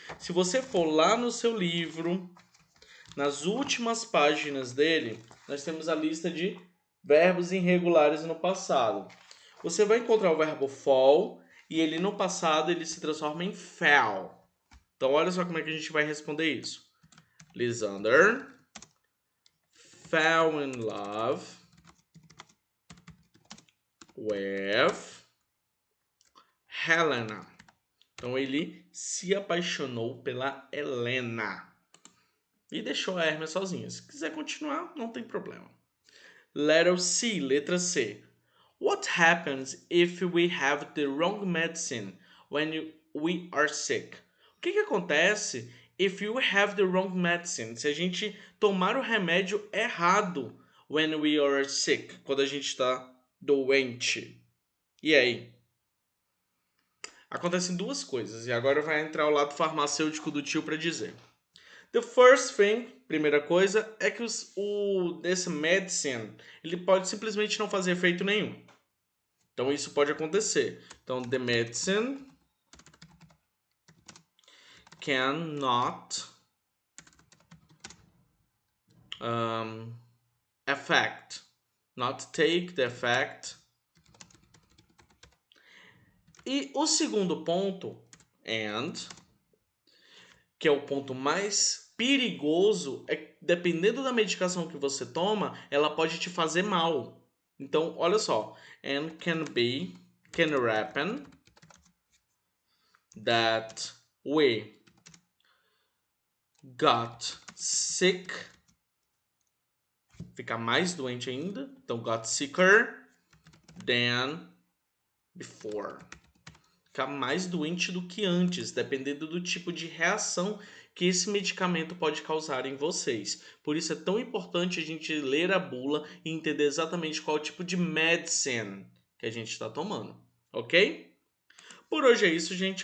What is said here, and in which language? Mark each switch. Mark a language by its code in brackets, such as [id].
[pt] Se você for lá no seu livro, nas últimas páginas dele, nós temos a lista de verbos irregulares no passado. Você vai encontrar o verbo fall e ele no passado ele se transforma em fell. Então olha só como é que a gente vai responder isso. [en] Lysander fell in love with Helena. [pt] Então ele se apaixonou pela Helena. E deixou a Hermes sozinha. Se quiser continuar, não tem problema. [en] Letter C, [pt] letra C. [en] What happens if we have the wrong medicine when we are sick? [pt] O que acontece [en] if you have the wrong medicine? [pt] Se a gente tomar o remédio errado [en] when we are sick, [pt] quando a gente está doente. E aí? Acontecem duas coisas, e agora vai entrar o lado farmacêutico do tio para dizer. [en] The first thing, [pt] primeira coisa, é que esse medicine, ele pode simplesmente não fazer efeito nenhum. Então isso pode acontecer. Então [en] the medicine cannot affect, not take the effect. [pt] E o segundo ponto, and, que é o ponto mais perigoso, é dependendo da medicação que você toma, ela pode te fazer mal. Então, olha só. [en] And can happen that we got sick. [pt] Ficar mais doente ainda. Então, [en] got sicker than before. [pt] Ficar mais doente do que antes, dependendo do tipo de reação que esse medicamento pode causar em vocês. Por isso é tão importante a gente ler a bula e entender exatamente qual tipo de medicine que a gente está tomando, ok? Por hoje é isso, gente.